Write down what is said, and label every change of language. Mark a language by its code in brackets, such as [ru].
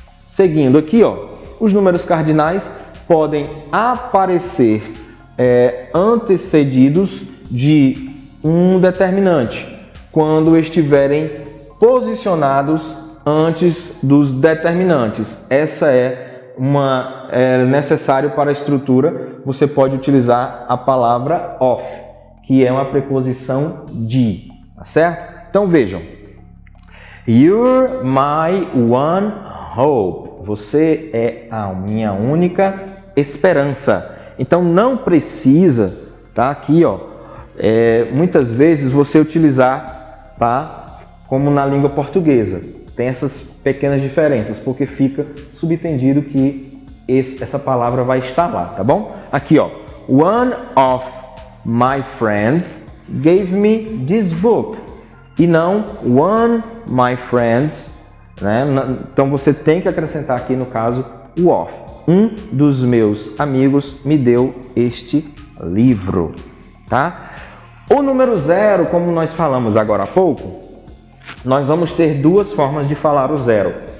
[pt] Seguindo aqui, ó, os números cardinais podem aparecer antecedidos de um determinante, quando estiverem posicionados antes dos determinantes. Essa é é necessário para a estrutura, você pode utilizar a palavra of, que é uma preposição de, tá certo? Então vejam, [en] you're my one hope. [pt] Você é a minha única esperança. Então não precisa, tá? Aqui, ó, muitas vezes você utilizar, tá? Como na língua portuguesa. Tem essas pequenas diferenças, porque fica subentendido que essa palavra vai estar lá, tá bom? Aqui, ó, [en] one of my friends gave me this book. [pt] E não [en] one my friends, [pt] né? Então você tem que acrescentar aqui no caso o of. Um dos meus amigos me deu este livro, tá? O número 0, como nós falamos agora há pouco, nós vamos ter duas formas de falar o 0.